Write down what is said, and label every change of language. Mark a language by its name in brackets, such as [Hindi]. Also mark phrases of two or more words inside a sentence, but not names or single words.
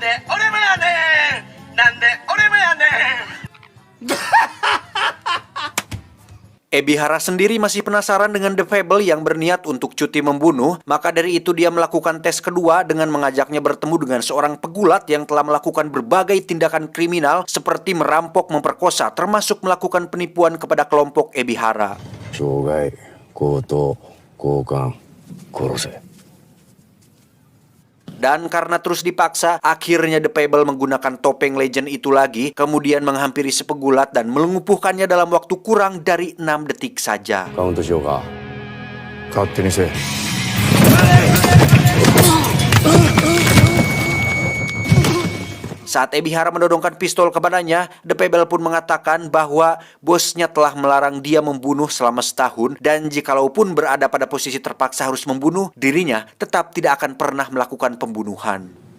[Indonesian] Ebihara sendiri masih penasaran dengan The Fable yang berniat untuk cuti membunuh, maka dari itu dia melakukan tes kedua dengan mengajaknya bertemu dengan seorang pegulat yang telah melakukan berbagai tindakan kriminal seperti merampok, memperkosa, termasuk melakukan penipuan kepada kelompok Ebihara. [Japanese] 傷害、強盗、強姦、殺せ。 [Indonesian] Dan karena terus dipaksa, akhirnya The Fable menggunakan topeng legend itu lagi, kemudian menghampiri si pegulat dan melumpuhkannya dalam waktu kurang dari 6 detik saja. [Japanese] カウントしようか。勝手にせえ。 [Indonesian] Saat Ebihara menodongkan pistol kepadanya, The Fable pun mengatakan bahwa bosnya telah melarang dia membunuh selama setahun, dan jikalaupun berada pada posisi terpaksa harus membunuh, dirinya tetap tidak akan pernah melakukan pembunuhan.